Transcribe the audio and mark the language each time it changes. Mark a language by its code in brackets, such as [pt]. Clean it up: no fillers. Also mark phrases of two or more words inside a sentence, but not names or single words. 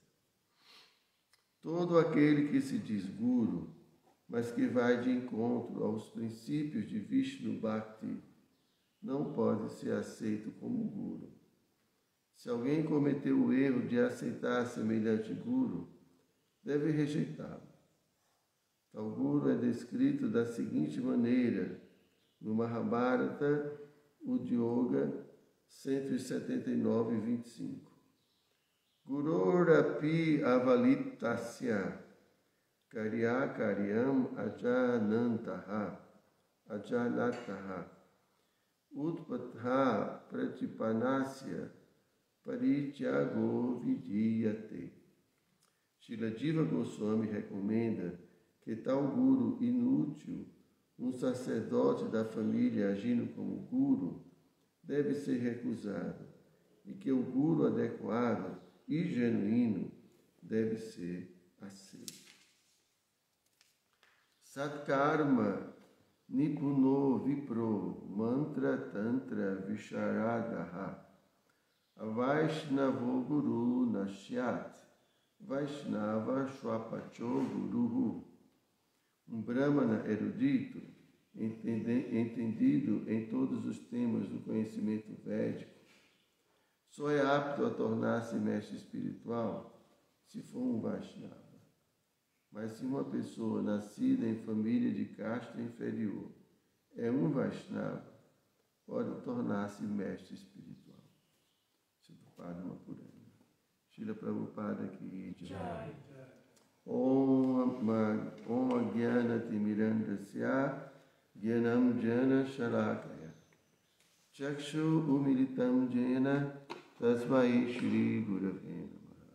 [pt] Todo aquele que se diz Guru, mas que vai de encontro aos princípios de Vishnu Bhakti, não pode ser aceito como Guru. Se alguém cometeu o erro de aceitar semelhante Guru, deve rejeitá-lo. Tal Guru é descrito da seguinte maneira no Mahabharata Udyoga 179, 25. [sa] Gurorapi avalitasya karya karyam ajanantaha ajanataha utpatha pratipanasya parityago vidiyate. [pt] Srila Jiva Goswami recomenda que tal guru inútil, um sacerdote da família agindo como guru, deve ser recusado, e que o guru adequado e genuíno deve ser aceito. [sa] Satkarma Nipuno Vipro Mantra Tantra Visharadaha Vaishnavo Guru Nashyat Vaishnava Shwapacho Guruhu. [pt] Um Brahmana erudito, entendido em todos os temas do conhecimento védico, só é apto a tornar-se mestre espiritual se for um Vaishnava. Mas se uma pessoa nascida em família de casta inferior é um Vaishnava, pode tornar-se mestre espiritual. Padma Purana. [sa] Srila Prabhupada Ki Jai. Om Agyana Timirandasya Gyanam Jana Shalakaya Chakshu Umilitam Jena Tasmai Shri Gurave Namaha.